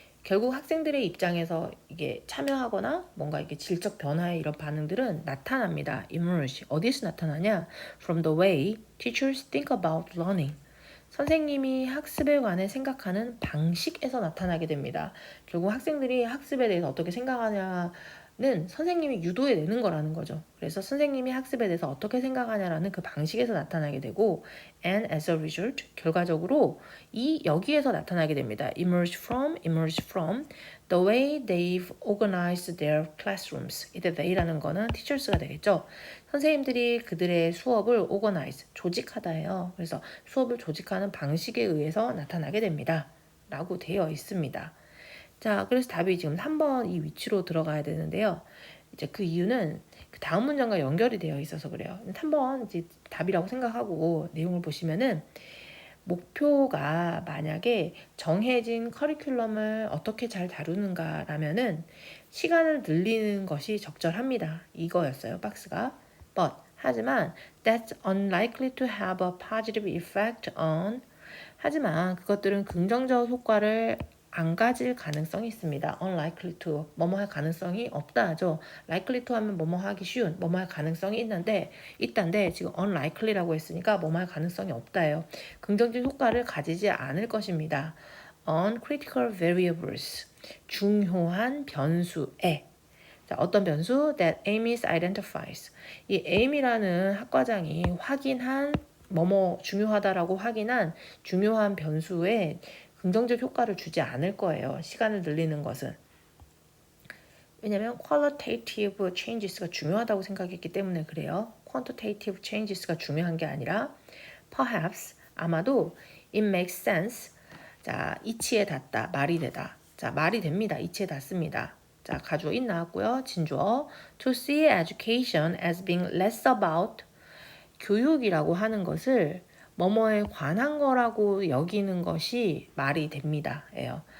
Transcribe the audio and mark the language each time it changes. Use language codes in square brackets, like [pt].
[ko] 결국 학생들의 입장에서 이게 참여하거나 뭔가 이게 질적 변화의 이런 반응들은 나타납니다. emerge. 어디서 나타나냐? [en] From the way teachers think about learning. [ko] 선생님이 학습에 관해 생각하는 방식에서 나타나게 됩니다. 결국 학생들이 학습에 대해서 어떻게 생각하냐는 선생님이 유도해 내는 거라는 거죠. 그래서 선생님이 학습에 대해서 어떻게 생각하냐라는 그 방식에서 나타나게 되고 [en] and as a result [ko] 결과적으로 여기에서 나타나게 됩니다. [en] emerge from the way they've organized their classrooms. [ko] 이때 they라는 거는 teachers가 되겠죠. 선생님들이 그들의 수업을 organize, 조직하다예요. 그래서 수업을 조직하는 방식에 의해서 나타나게 됩니다. 라고 되어 있습니다. 자, 그래서 답이 지금 3번 이 위치로 들어가야 되는데요. 이제 그 이유는 그 다음 문장과 연결이 되어 있어서 그래요. 3번 이제 답이라고 생각하고 내용을 보시면은 목표가 만약에 정해진 커리큘럼을 어떻게 잘 다루는가라면은 시간을 늘리는 것이 적절합니다. 이거였어요, 박스가. [en] But [ko] 하지만 [en] that's unlikely to have a positive effect on. [ko] 하지만 그것들은 긍정적 효과를 안 가질 가능성이 있습니다. unlikely to 뭐뭐 할 가능성이 없다 하죠. likely to 하면 뭐뭐 하기 쉬운 뭐뭐 할 가능성이 있단데 지금 unlikely라고 했으니까 뭐뭐 할 가능성이 없다예요. 긍정적 효과를 가지지 않을 것입니다. [en] on critical variables [ko] 중요한 변수에 자, 어떤 변수? [en] That Amy's identifies. [ko] 이 Amy라는 학과장이 확인한 뭐뭐 중요하다라고 확인한 중요한 변수에 긍정적 효과를 주지 않을 거예요. 시간을 늘리는 것은. 왜냐면 [en] qualitative changes [ko] 가 중요하다고 생각했기 때문에 그래요. [en] quantitative changes가 [ko] 중요한 게 아니라 [en] perhaps [ko] 아마도 [en] it makes sense. [ko] 자, 이치에 닿다, 말이 되다. 자, 말이 됩니다. 이치에 닿습니다. 자, 가주어 it 나왔고요. 진주어 [en] to see education as being less about [ko] 교육이라고 하는 것을 뭐뭐에 관한 거라고 여기는 것이 말이 됩니다. 예요.